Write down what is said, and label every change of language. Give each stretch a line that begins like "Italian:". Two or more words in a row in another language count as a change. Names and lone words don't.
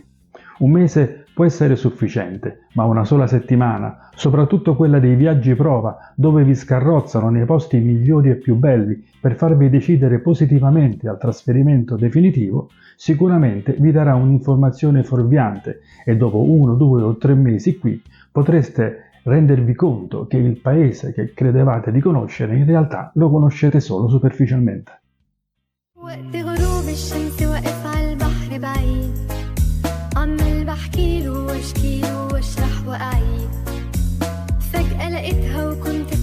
Italian: Un mese può essere sufficiente, ma una sola settimana, soprattutto quella dei viaggi prova, dove vi scarrozzano nei posti migliori e più belli per farvi decidere positivamente al trasferimento definitivo, sicuramente vi darà un'informazione fuorviante e dopo 1, 2 o 3 mesi qui potreste rendervi conto che il paese che credevate di conoscere in realtà lo conoscete solo superficialmente.
Arabic: عمال بحكيله واشكيله واشرح واعيد فجأة لقيتها وكنت